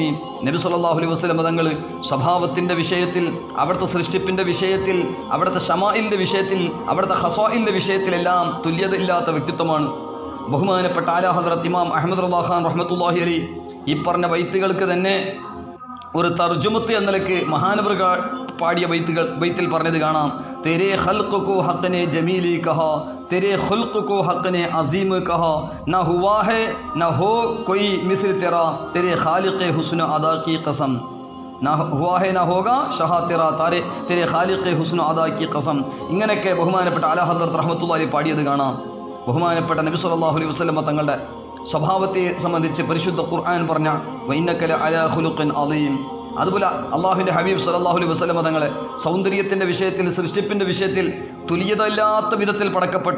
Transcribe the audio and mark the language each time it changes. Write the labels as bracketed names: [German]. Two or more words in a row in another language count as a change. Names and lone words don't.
[Malayalam] നബി [Arabic] صلى الله عليه وسلم [Malayalam] തങ്ങൾ സ്വഭാവത്തിൻ്റെ വിഷയത്തിൽ, അവിടുത്തെ സൃഷ്ടിപ്പിൻ്റെ വിഷയത്തിൽ, അവിടുത്തെ ഷമാഇലിൻ്റെ വിഷയത്തിൽ, അവിടുത്തെ ഖസാഇലിൻ്റെ വിഷയത്തിലെല്ലാം തുല്യതയില്ലാത്ത വ്യക്തിത്വമാണ്. ബഹുമാനപ്പെട്ട ആല ഹദ്റത്ത് ഇമാം അഹ്മദ് റളിയല്ലാഹു ഖാൻ [Arabic] رحمة الله عليه [Malayalam] ഈ പറഞ്ഞ ബൈത്തുകൾക്ക് തന്നെ ഒരു തർജുമത്ത് എന്ന നിലയ്ക്ക് മഹാനവർ പാടിയ ബൈത്തിൽ പറഞ്ഞത് കാണാം. [Urdu] تیرے خلق کو حق نے جمیلی کہا، تیرے خلق کو حق نے عظیم کہا، نہ ہوا ہے نہ ہو کوئی مثل تیرا، تیرے خالق حسن ادا کی قسم. نہ ہوا ہے نہ ہوگا شہا تیرے خالق حسن ادا کی قسم. [Malayalam] ഇങ്ങനെയൊക്കെ ബഹുമാനപ്പെട്ട ആല ഹദ്റത്ത് റഹ്മത്തുള്ളാഹി പാടിയത് കാണാം. ബഹുമാനപ്പെട്ട നബി [Arabic] صلى الله عليه وسلم [Malayalam] തങ്ങളുടെ സ്വഭാവത്തെ സംബന്ധിച്ച് പരിശുദ്ധ ഖുർആൻ പറഞ്ഞ [Arabic] وإنك لعلى خلق عظيم. [Malayalam] അതുപോലെ അള്ളാഹുവിൻ്റെ ഹബീബ് [Arabic] صلى الله عليه وسلم [Malayalam] തങ്ങളെ സൗന്ദര്യത്തിൻ്റെ വിഷയത്തിൽ, സൃഷ്ടിപ്പിൻ്റെ വിഷയത്തിൽ തുല്യതയില്ലാത്ത വിധത്തിൽ പടക്കപ്പെട്ടു.